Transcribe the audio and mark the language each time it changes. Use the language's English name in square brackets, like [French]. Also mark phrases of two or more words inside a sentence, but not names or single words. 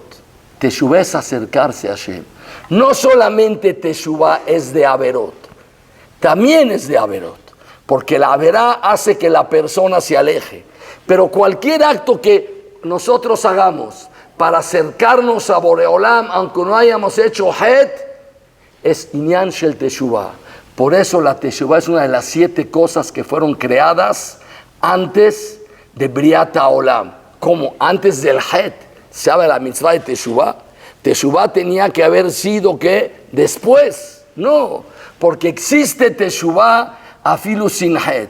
[Spanish] Teshuvah es acercarse a Hashem. No solamente Teshuvah es de averot, también es de averot, porque la averá hace que la persona se aleje. Pero cualquier acto que nosotros hagamos para acercarnos a Boreolam, aunque no hayamos hecho het, es [Hebrew] ענין של תשובה. [Spanish] Por eso la Teshuvah es una de las 7 cosas que fueron creadas antes de [Hebrew] בריאת העולם. [Spanish] Como antes del het, se habla de la mitzvah de Teshuvah. Teshuvah tenía que haber sido que después, no, porque existe Teshuvah afilu sin het.